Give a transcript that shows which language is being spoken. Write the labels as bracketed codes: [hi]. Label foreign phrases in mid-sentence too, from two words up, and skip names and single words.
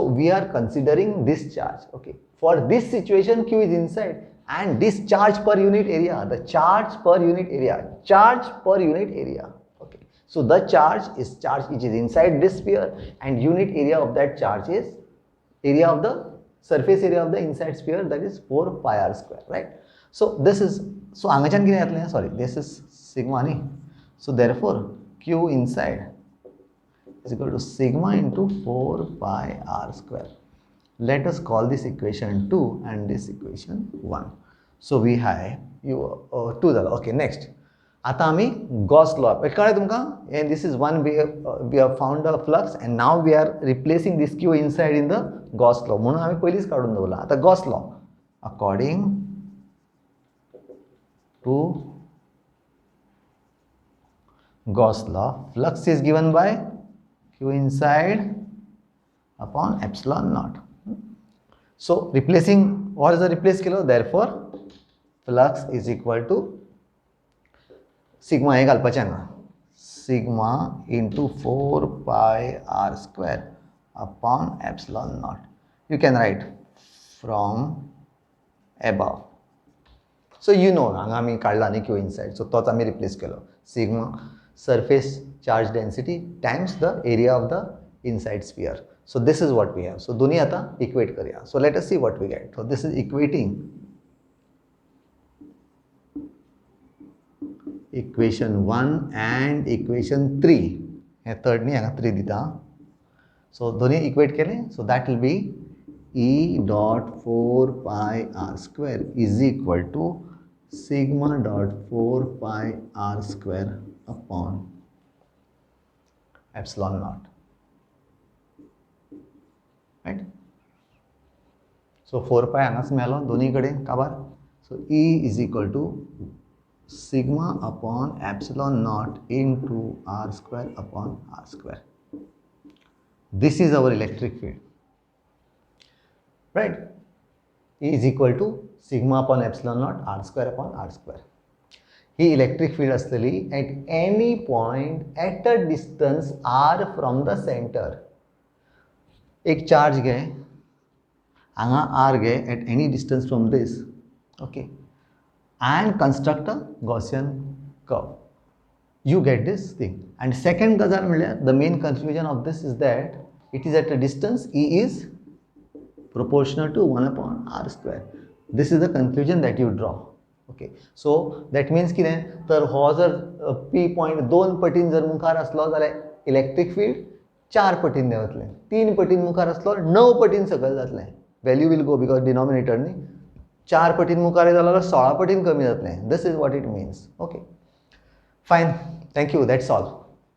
[en] we are considering this charge okay for this situation q is inside and this charge per unit area the charge per unit area okay so the charge which is inside this sphere and unit area of that charge is area of the surface area of the inside sphere that is 4 pi r square right so this is so [kok] हांगाच्यान कितें येतलें [en] sorry this is sigma न्ही so therefore q inside is equal to sigma into 4 pi r square let us call this equation 2 and this equation 1 so we have you 2 जालो okay next [kok] आता आमी गॉस लॉ कळ्ळें तुमकां [en] and this is one we have found a flux and now we are replacing this q inside in the Gauss law [kok] म्हणून आमी पयलींच काडून दवरला आता [en] गॉस लॉ according to Gauss law flux is given by q inside upon epsilon naught so replacing what is the replace केलो therefore flux is equal to sigma [kok] हे घालपाचें हांगा [en] sigma into 4 pi r square upon epsilon naught you can write from above so you know [kok] हांगा आमी काडला न्ही [en] q inside so [kok] तोच आमी रिप्लेस केलो [en] sigma surface charge density times the area of the inside sphere. So this is what we have. So [kok] दोन्ही आता [en] equate करूया. So let us see what we get. So this is equating equation 1 and equation 3. [kok] हे third नी हांगा 3 दिता. So दोन्ही equate केले. [en] So that will be E dot 4 pi r square is equal to sigma dot 4 pi r square upon epsilon naught. Right? So 4 pi [kok] हांगाच मेळ्ळो दोन्ही कडेन काबार. [en] So E is equal to sigma upon epsilon naught into r square upon r square. This is our electric field. Right? E is equal to sigma upon epsilon naught r square upon r square. ही electric field असलेली at any point at a distance r from the center. [kok] एक चार्ज घे हांगा r घे [en] at any distance from this, okay, and construct a Gaussian curve. You get this thing. And second [kok] गजाल म्हणल्यार [en] the main conclusion of this is that it is at a distance E is proportional to 1 upon r square. This is the conclusion that you draw. Okay. So that means [kok] कितें तर हो जर P point 2 पटीन जर मुखार असलो जाल्यार [en] electric field [kok] 4 पटीन देंवतलें, 3 पटीन मुखार असलो 9 पटीन सकयल जातलें. [en] Value will go because denominator [kok] न्ही 4 पटीन मुखार जाल्यार 16 पटीन कमी जातलें. [en] This is what it means. Okay. Fine. Thank you. That's all.